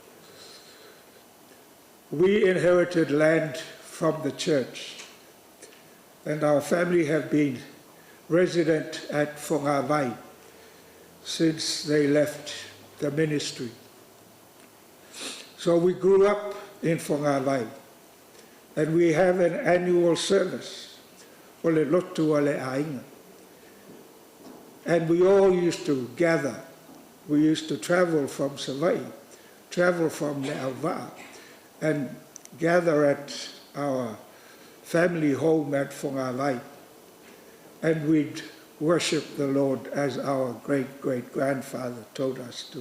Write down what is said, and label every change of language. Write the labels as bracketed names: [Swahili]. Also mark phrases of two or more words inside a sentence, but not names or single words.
[English] We inherited land from the church, and our family have been resident at Whangawhai since they left the ministry. So we grew up in Whangawhai, and we have an annual service, [Samoan] o le lotu o le ainga. [English] And we all used to gather. We used to travel from Savai, travel from Le'awa, and gather at our family home at Whangawhai. And we'd worship the Lord as our great-great-grandfather told us to.